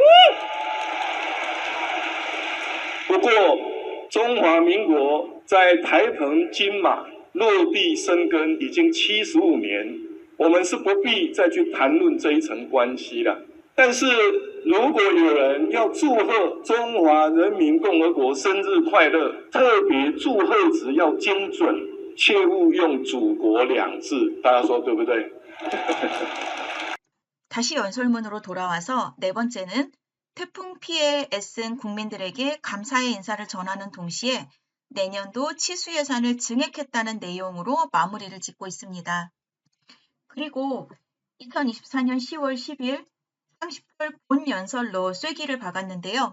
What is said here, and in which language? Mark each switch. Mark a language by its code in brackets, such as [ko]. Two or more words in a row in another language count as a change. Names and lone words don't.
[zh] 不过，中华民国在台澎金马落地生根已经75年，我们是不必再去谈论这一层关系了。但是，如果有人要祝贺中华人民共和国生日快乐，特别祝贺词要精准。切勿用祖国两字，大家说对不对？ [ko] 다시 연설문으로 돌아와서 네 번째는 태풍 피해에 애쓴 국민들에게 감사의 인사를 전하는 동시에 내년도 치수 예산을 증액했다는 내용으로 마무리를 짓고 있습니다. 그리고 2024년 10월 10일 30분 본 연설로 쐐기를 박았는데요.